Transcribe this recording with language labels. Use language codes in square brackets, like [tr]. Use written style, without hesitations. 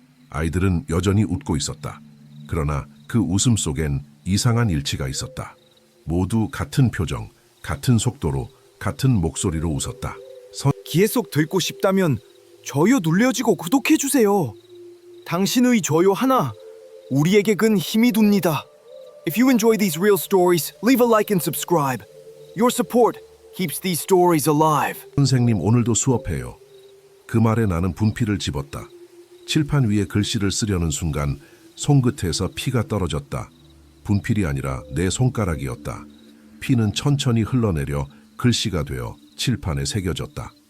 [ko] 아이들은 여전히 웃고 있었다. 그러나 그 웃음 속엔 이상한 일치가 있었다. 모두 같은 표정, 같은 속도로, 같은 목소리로 웃었다. 기회 속 듣고 싶다면 좋아요 눌러주고 구독해주세요. 당신의 좋아요 하나 우리에게 큰 힘이 됩니다. [en] If you enjoy these real stories, leave a like and subscribe. Your support keeps these stories alive. [ko] 선생님 오늘도 수업해요. 그 말에 나는 분필을 집었다. 칠판 위에 글씨를 쓰려는 순간 손끝에서 피가 떨어졌다. 분필이 아니라 내 손가락이었다. 피는 천천히 흘러내려 글씨가 되어 칠판에 새겨졌다.